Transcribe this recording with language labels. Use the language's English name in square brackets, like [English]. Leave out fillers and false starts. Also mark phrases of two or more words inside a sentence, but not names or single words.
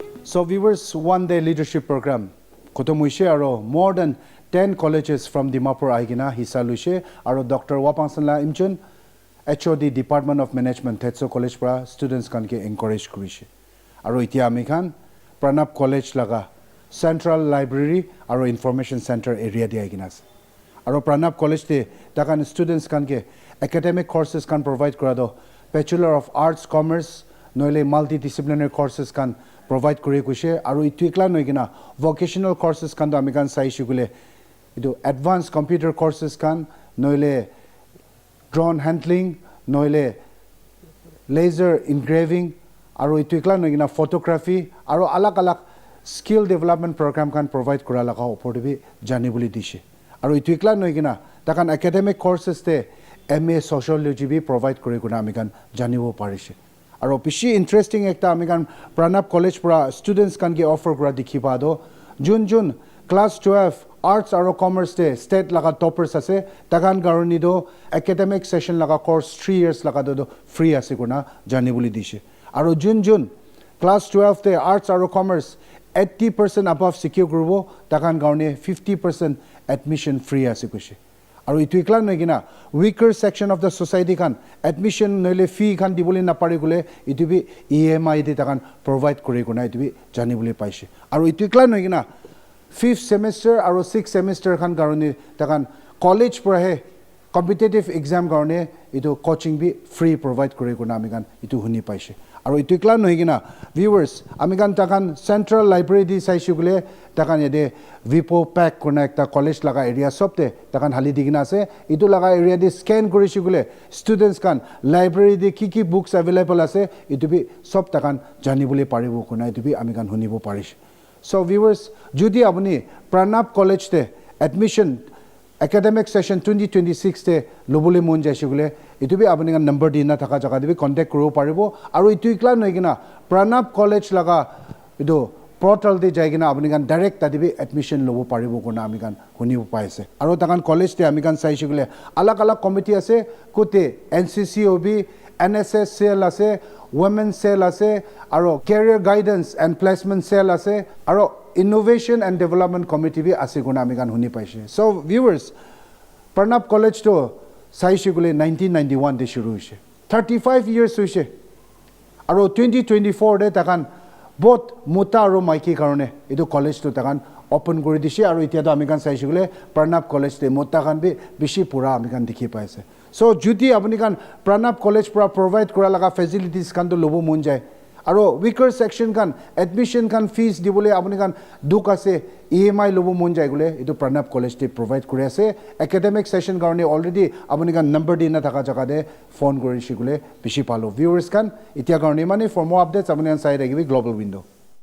[Naga Pidgin] So viewers, [English] one day leadership program [Naga Pidgin] kotomuishe aro [English] more than 10 colleges [Naga Pidgin] from Dimapur aigina hisa luise aro Dr. Wapangsanla imchun HOD Department of Management Thetso College pra students kan ke encourage kurise aro itia ami khan Pranab College laga Central Library aro Information Center area di aigina ase aro Pranab College te takan students kan ke [English] academic courses [Naga Pidgin] kan provide kora do [English] Bachelor of Arts Commerce [Naga Pidgin] noile [English] multidisciplinary courses [Naga Pidgin] kan provide kuri kuise aro ituikla noigina [English] vocational courses [Naga Pidgin] kan do ami kan sai shugule idu [English] advanced computer courses [Naga Pidgin] kan noile [English] drone handling [Naga Pidgin] noile [English] laser engraving [Naga Pidgin] aro ituikla noigina photography aro alak alak [English] skill development program [Naga Pidgin] kan provide kura laga opor janibuli dishe aro ituikla noigina takan [English] academic courses [Naga Pidgin] te [English] MA sociology [Naga Pidgin] bi provide kuri kuna ami kan janibo parise aro pishi interesting ekta ami kan Pranab College pra students kan ge offer kura dikhiba do jun [English] class 12 arts [Naga Pidgin] aro commerce te state laga toppers ase takan garoni do [English] academic session [Naga Pidgin] laga course 3 years laga do free ase kuna janibuli dishe aro jun class 12 te arts aro commerce [English] 80% above secure [Naga Pidgin] grupo takan garoni 50% admission free ase kushe aro ituikla noigina [English] weaker section of the society [Naga Pidgin] kan admission noile fee kan dibuli na pare gule itubi EMI de takan provide kori kuna itubi janibuli paise aro ituikla noigina [English] 5th semester [Naga Pidgin] aro [English] 6th semester [Naga Pidgin] kan garoni takan college prahe [English] competitive exam [Naga Pidgin] garone itu coaching bi free provide kori kuna amigan itu huni paise aro ituikla noigina viewers amigan takan Central Library di saishugule takan yede vipo pack kuna ekta college laga area sobte takan hali digina ase itu laga area di scan kori shugule students kan library di ki books available ase itu bi sob takan janibule paribo kuna itu bi amigan hunibo parise so viewers judi apuni Pranab College te admission [English] academic session 2026 [Naga Pidgin] te lobule mon jaishugule itu bi apuni kan number dina thaka jaga debi contact koro paribo aro itu ikla noigina Pranab College laga itu portal de jaigina apuni kan direct tadibi admission lobo paribo kona ami kan hunibo paise aro takan college te ami kan saishugule alak committee ase kote NCCOB NSS cell ase [English] women cell [Naga Pidgin] ase aro [English] career guidance and placement cell [Naga Pidgin] ase aro [English] innovation and development committee [Naga Pidgin] bi ase guna ami kan huni paise so viewers Pranab College to saishugule 1991 de shuru hoise [English] 35 years [Naga Pidgin] hoise aro 2024 de takan bot muta aro maiki karone edu college to takan open kori dise aro itia to ami kan saishugule Pranab College te muta kan bi bishi pura ami kan dikhi paise so juti apuni kan Pranab College pra provide kora laga facilities kan to lobo mon jai aro [English] weaker section [Naga Pidgin] kan admission kan fees dibole apuni kan duk ase EMI lobo mon jai gule itu Pranab College te provide kore ase [English] academic session [Naga Pidgin] garone already apuni kan number dina thaka jaga de phone kori shigule bishi palo viewers kan itia garone mane [English] for more updates [Naga Pidgin] apuni kan sai ragibi [English] global window